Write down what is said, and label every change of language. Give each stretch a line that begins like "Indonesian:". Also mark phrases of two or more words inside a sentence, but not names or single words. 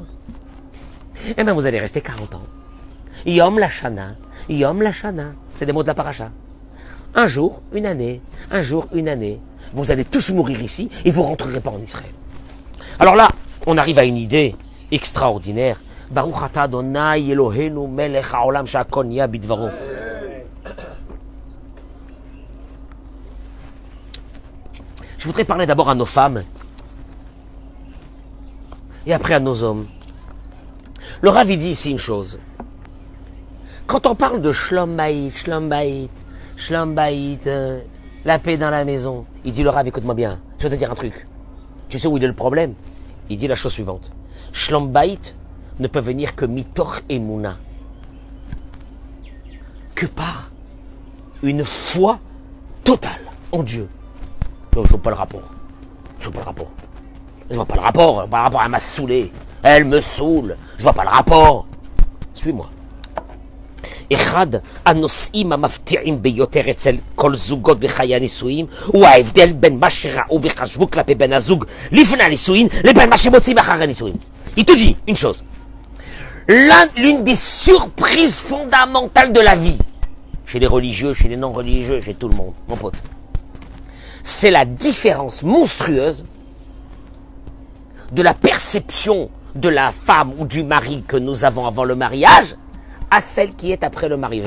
French: Eh bien, vous allez rester 40 ans.
Hebrew: יום לשנה,
French: c'est des mots de la paracha. Un jour, une année. Vous allez tous mourir ici et vous ne rentrerez pas en Israël. Alors là, on arrive à une idée extraordinaire.
Hebrew: ברוך אתה ה' אלוהינו מלך העולם שהכל נהיה בדברו.
French: Je voudrais parler d'abord à nos femmes et après à nos hommes. Le Rav, il dit ici une chose. Quand on parle de
Hebrew: שלום בית,
French: la paix dans la maison, il dit le Rav, écoute-moi bien, je vais te dire un truc. Tu sais où il est le problème? Il dit la chose suivante.
Hebrew: שלום בית
French: ne peut venir que
Hebrew: מתוך אמונה.
French: Que par une foi totale en Dieu. Donc, je vois pas le rapport. Je vois pas le rapport. Je vois pas le rapport. Par rapport, elle m'a saoulé. Elle me saoule. Je vois pas le rapport. Suis-moi.
Hebrew: אחד הנושאים המפתיעים ביותר אצל כל זוגות בחיי הנישואים הוא ההבדל בין מה שראו וחשבו כלפי בן הזוג לפני הנישואים לבין מה שמוצאים אחרי הנישואים.
French: Il te dit une chose. L'une des surprises fondamentales de la vie, chez les religieux, chez les non-religieux, chez tout le monde, mon pote, c'est la différence monstrueuse de la perception de la femme ou du mari que nous avons avant le mariage à celle qui est après le mariage.